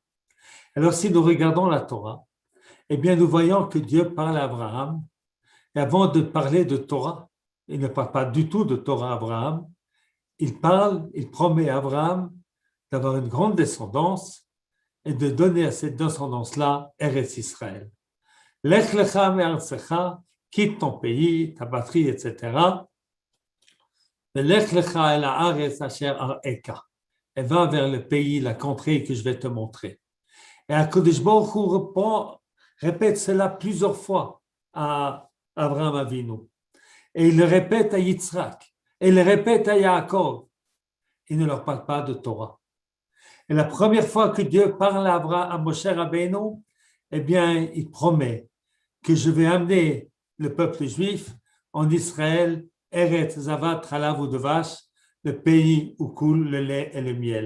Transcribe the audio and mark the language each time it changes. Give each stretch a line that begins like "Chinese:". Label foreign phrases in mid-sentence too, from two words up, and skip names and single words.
French: Alors, si nous regardons la Torah, eh bien, nous voyons que Dieu parle à Abraham Et avant de parler de Torah, il ne parle pas du tout de Torah à Abraham, il promet à Abraham d'avoir une grande descendance et de donner à cette descendance-là Eretz Israël.
Hebrew: לך לך מארצך,
French: quitte ton pays, ta patrie, etc.
Hebrew: לך לך אל הארץ אשר אראך,
French: et va vers le pays, la contrée que je vais te montrer. Et
Hebrew: הקדוש ברוך הוא
French: répète cela plusieurs fois à Abraham Avinu. Et il le répète à Yitzhak, et il le répète à Yaakov. Il ne leur parle pas de Torah. Et la première fois que Dieu parle à Moshe Rabbeinu, eh bien, il promet que je vais amener le peuple juif en Israël,
Hebrew: ארץ זבת חלב ודבש,
French: le pays où coule le lait et le miel.